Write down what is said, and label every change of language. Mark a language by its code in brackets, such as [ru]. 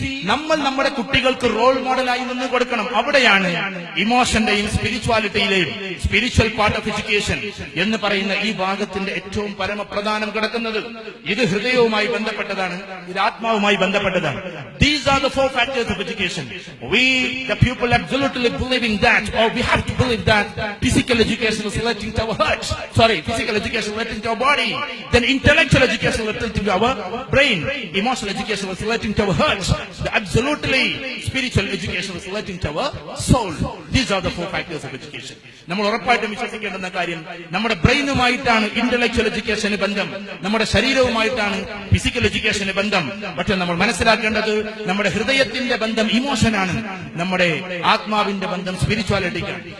[ml] നമ്മൾ നമ്മുടെ കുട്ടികൾക്ക് റോൾ മോഡലായി നിന്ന് കൊടുക്കണം. അവിടെയാണ് ഇമോഷന്റെയും സ്പിരിച്വാലിറ്റിയിലെയും [en] spiritual part of education [ml] എന്ന് പറയുന്ന ഈ ഭാഗത്തിന്റെ ഏറ്റവും പരമപ്രധാനം കിടക്കുന്നത്. ഇത് ഹൃദയവുമായി ബന്ധപ്പെട്ടതാണ്, ഇത് ആത്മാവുമായി ബന്ധപ്പെട്ടതാണ്. [en] These are the four factors of education. We, the people, absolutely believing that, or we have to believe that physical education is relating to our heart. Physical education is relating to our body. Then intellectual education is relating to our brain. Emotional education is relating to our heart. The absolutely spiritual education is relating to our soul. These are the four factors of education. [ml] നമ്മൾ ഉറപ്പായിട്ടും വിശ്വസിക്കേണ്ടുന്ന കാര്യം, നമ്മുടെ ബ്രെയിനുമായിട്ടാണ് intellectual എഡ്യൂക്കേഷന് ബന്ധം, നമ്മുടെ ശരീരവുമായിട്ടാണ് physical എഡ്യൂക്കേഷന് ബന്ധം. പക്ഷെ നമ്മൾ മനസ്സിലാക്കേണ്ടത്, നമ്മുടെ ഹൃദയത്തിന്റെ ബന്ധം ഇമോഷനാണ്, നമ്മുടെ ആത്മാവിന്റെ ബന്ധം സ്പിരിച്വാലിറ്റിക്കാണ്.